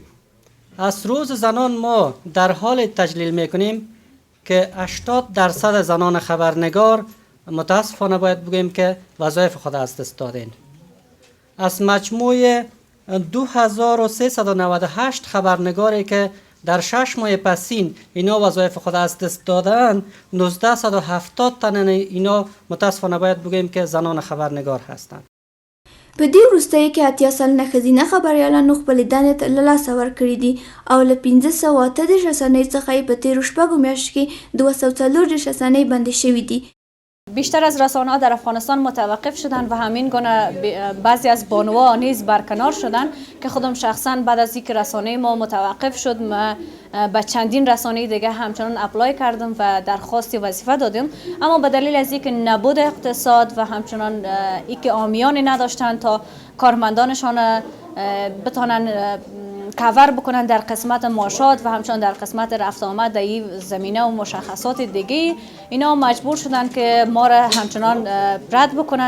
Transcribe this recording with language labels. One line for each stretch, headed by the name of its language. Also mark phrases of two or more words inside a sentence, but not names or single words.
Persian: از روز زنان ما در حال تجلیل میکنیم که 80% زنان خبرنگار متاسفانه باید بگوییم که وظایف خود از دست دادند. از مجموع 2398 خبرنگاری که در 6 ماه پسین اینا وظایف خود از دست دادن، 1970 تن اینا متاسفانه باید بگوییم که زنان خبرنگار هستند.
Pashto: په دې وروستیو کې 80 سلنه ښځینه خبریالانو خپلې دندې له لاسه ورکړي دي او له 538 رسنیو څخه یې په تېرو شپږو میاشتو کې 240 رسنۍ بندې شوي دي.
Persian: بیشتر از رسانه‌ها در افغانستان متوقف شدند و همین گونه بعضی از بانوها نیز برکنار شدند که خودم شخصا بعد از اینکه رسانه ما متوقف شد ما به چندین رسانه دیگه همچنان اپلای کردم و درخواست وظیفه دادیم، اما به دلیل از اینکه نبود اقتصاد و همچنان اینکه عامیانی نداشتند تا کارمندانشان بتانن کاور بکنن در قسمت معاشات و همچنان در قسمت رفت آمد در این زمینه و مشخصات دیگه، اینا مجبور شدن که ما را همچنان رد بکنن.